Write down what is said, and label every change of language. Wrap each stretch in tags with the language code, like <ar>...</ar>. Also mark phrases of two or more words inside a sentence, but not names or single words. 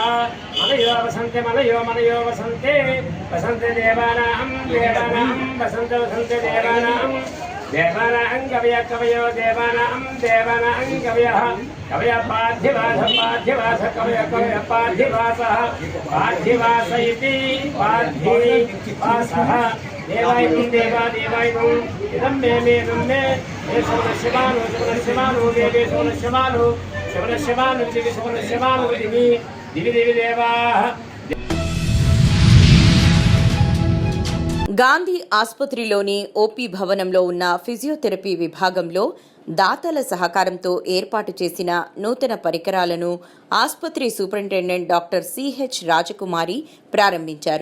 <sa>मनयो वसन्ते वसन्ते देवानां वसन्ते वसन्ते देवानां कवय कवयो देवानां कवयः कवय पार्थिवास कवय कवय पार्थिवासः पार्थिवास इति पार्थिवासः देवायितं देवायितं इदं मे शिवानो देवे शिवानो दिवि देवाः.</sa> <te>గాంధీ ఆసుపత్రిలోని ఓపీ భవనంలో ఉన్న ఫిజియోథెరపీ విభాగంలో దాతల సహకారంతో ఏర్పాటు చేసిన నూతన పరికరాలను ఆసుపత్రి సూపరింటెండెంట్ డాక్టర్ సిహెచ్ రాజకుమారి ప్రారంభించారు.</te>